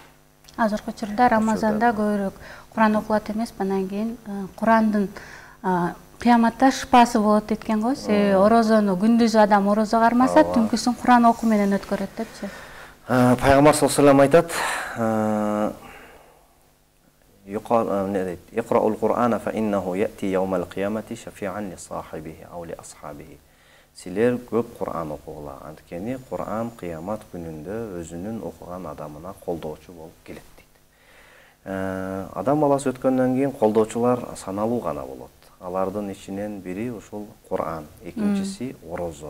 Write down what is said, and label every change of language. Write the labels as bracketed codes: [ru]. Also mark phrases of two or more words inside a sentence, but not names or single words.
[ky] Азыркы учурда Рамазанда көбүрөөк Куран окулат эмеспи, анан кийин Курандын кыяматта шыпасы болот деткен го. Себеби орозону күндүзү адам орозо кармаса, түнкүсүн Куран окуу менен өткөрөт депчи. Пайгамбар [ar] صلى الله عليه [ky] айтат: [ar] "اقرءوا القرآن فإنه يأتي يوم القيامة شفيعا لصاحبه أو لأصحابه." [ky] Силер көп Кур'ан окугула. Анткени Кур'ан кыямат күнүндө өзүнүн окуган адамына колдоочу болуп келет дейт. Адам баласы өткөндөн кийин колдоочулар саналуу гана болот. Алардын ичинен бири ушул Кур'ан, экинчиси орозо.